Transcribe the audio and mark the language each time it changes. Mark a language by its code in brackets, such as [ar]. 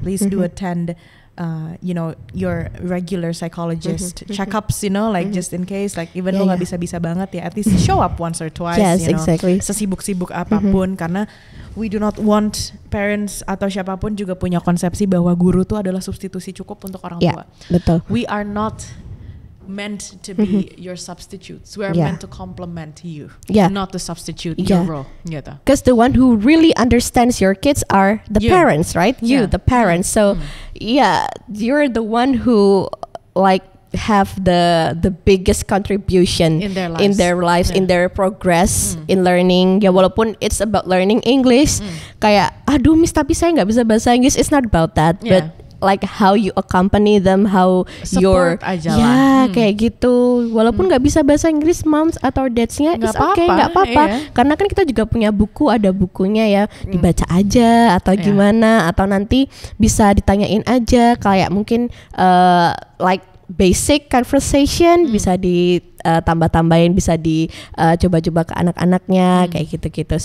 [en] Please do attend, your regular psychologist checkups, like just in case, like even [id] lo nggak bisa banget ya, [en] at least show up once or twice. Exactly. [id] Sesibuk-sibuk apapun, karena [en] we do not want parents [id] atau siapapun juga punya konsepsi bahwa guru tuh adalah substitusi cukup untuk orang tua. Betul. [en] We are not meant to be your substitutes. We're meant to complement you, not to substitute your role. [id] Gitu. [en] Because the one who really understands your kids are the parents, right? You, the parents. So, you're the one who like have the biggest contribution in their lives, in their progress in learning. [id] Ya walaupun [en] it's about learning English, [id] kayak aduh Miss tapi saya nggak bisa bahasa Inggris. [en] It's not about that, but like how you accompany them, how [id] support aja lah. Kayak gitu. Walaupun nggak bisa bahasa Inggris, moms atau dadsnya [en] it's okay, [id] nggak apa-apa. Karena kan kita juga punya buku, ada bukunya ya, dibaca aja atau gimana, atau nanti bisa ditanyain aja, kayak mungkin [en] like basic conversation [id] bisa ditambah-tambahin, bisa dicoba-coba ke anak-anaknya kayak gitu-gitu.